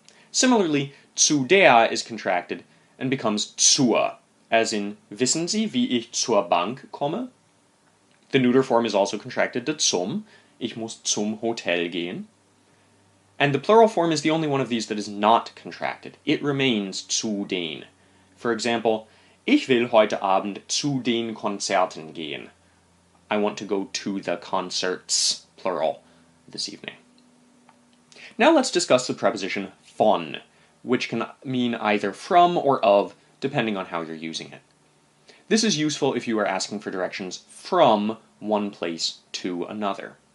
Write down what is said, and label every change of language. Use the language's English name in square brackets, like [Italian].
[English] Similarly, zu der is contracted and becomes zur, as in, [German] wissen Sie, wie ich zur Bank komme? [English] The neuter form is also contracted to zum, [German] ich muss zum Hotel gehen. [English] And the plural form is the only one of these that is not contracted. It remains zu den. For example, [German] ich will heute Abend zu den Konzerten gehen. [English] I want to go to the concerts, plural, this evening. Now let's discuss the preposition von, which can mean either from or of, depending on how you're using it. This is useful if you are asking for directions from one place to another.